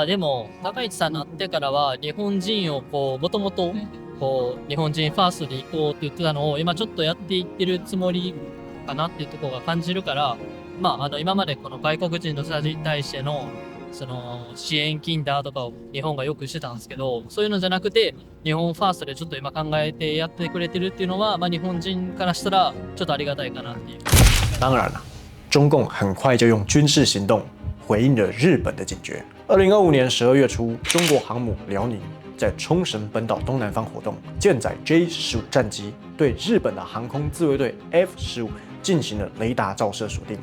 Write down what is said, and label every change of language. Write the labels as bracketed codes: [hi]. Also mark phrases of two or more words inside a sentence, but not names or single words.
[ja] でも高市さんになってからは日本人をもともと日本人ファーストで行こうって言ってたのを今ちょっとやっていってるつもりかなっていうところが感じるから、今までこの外国人の人たちに対してのその支援金だとかを日本がよくしてたんですけど、そういうのじゃなくて日本ファーストでちょっと今考えてやってくれてるっていうのは、日本人からしたらちょっとありがたいかなっていう。 [zh] 当然了，中共很快就用军事行动回应了日本的警觉。2025年12月初，中国航母辽宁在冲绳本岛东南方活动，舰载 J-15战机对日本的航空自卫队 F-15进行了雷达照射锁定。